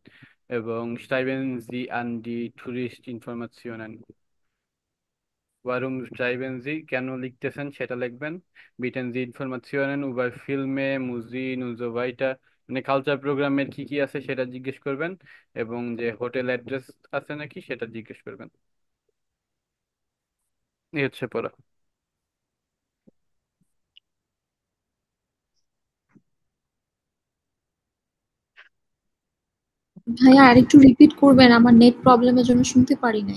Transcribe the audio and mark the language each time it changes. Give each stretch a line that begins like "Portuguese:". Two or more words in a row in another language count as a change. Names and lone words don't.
German: এবং schreiben Sie an die Touristinformationen, warum schreiben Sie,
Bangla: কেন লিখতেছেন সেটা লিখবেন।
German: bieten Sie Informationen über Filme, Musik und so weiter,
Bangla: মানে কালচার প্রোগ্রামের কি কি আছে সেটা জিজ্ঞেস করবেন, এবং যে
English: hotel address
Bangla: আছে নাকি সেটা জিজ্ঞেস করবেন। এই হচ্ছে পড়া। ভাইয়া আরেকটু রিপিট করবেন, আমার
English: net problem
Bangla: জন্য শুনতে পারি নাই।